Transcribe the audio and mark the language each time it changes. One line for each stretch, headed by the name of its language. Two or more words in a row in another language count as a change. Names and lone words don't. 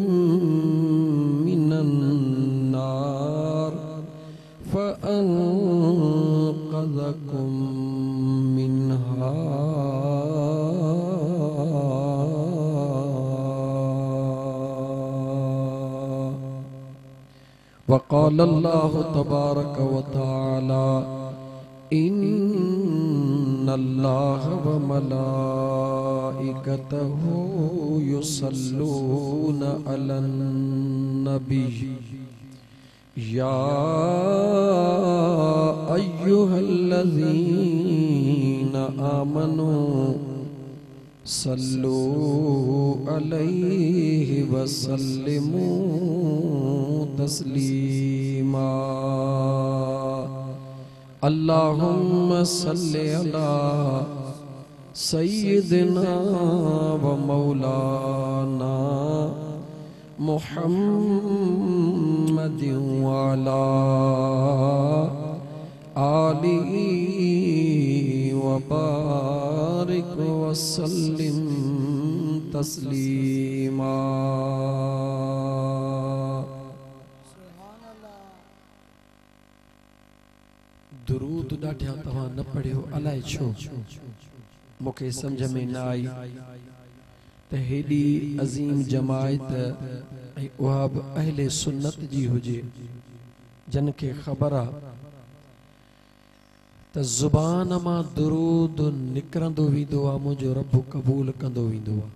Arabic: من النار فأنقذكم منها وقال الله تبارك وتعالى إن الله و ملائكته يصلون على النبي يا أيها الذين آمنوا صلوا عليه وسلموا تسليما اللهم صل على سيدنا ومولانا محمد وعلى آله وبارك وسلم تسليما.
Sindhi: दुरूद ॾाढा तव्हां न पढ़ियो अलाए छो मूंखे सम्झ में न आई त हेॾी अज़ीम जमायत ऐं उहा बि अहले सुन्नत जी हुजे जन खे ख़बर आहे त ज़ुबान मां दुरूद निकिरंदो वेंदो आहे मुंहिंजो रब क़बूल कंदो वेंदो आहे।